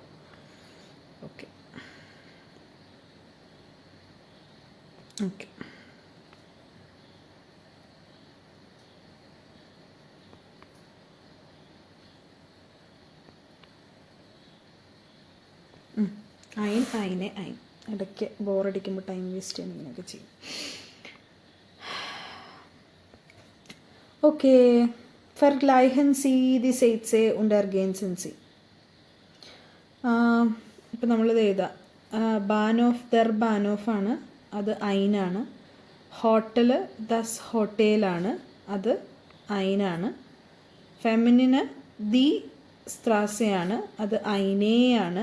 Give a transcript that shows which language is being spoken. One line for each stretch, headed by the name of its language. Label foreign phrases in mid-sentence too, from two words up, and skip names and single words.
English: okay okay
German: eine ein.
Malayalam: ഇടയ്ക്ക് ബോറടിക്കുമ്പോൾ
English: time waste
Malayalam: ചെയ്യാൻ ഇങ്ങനെയൊക്കെ ചെയ്യും. ഓക്കെ,
German: vergleichen Sie die Sätze und ergänzen Sie.
Malayalam: ഇപ്പം നമ്മളിത് എഴുതാം. ബാനോഫ്,
German: der Bahnhof
Malayalam: ആണ്, അത് ഐനാണ്. ഹോട്ടൽ,
German: das Hotel,
Malayalam: അത് ഐനാണ്. ഫെമിനിന്
German: die Straße,
Malayalam: അത് ഐനേയാണ്.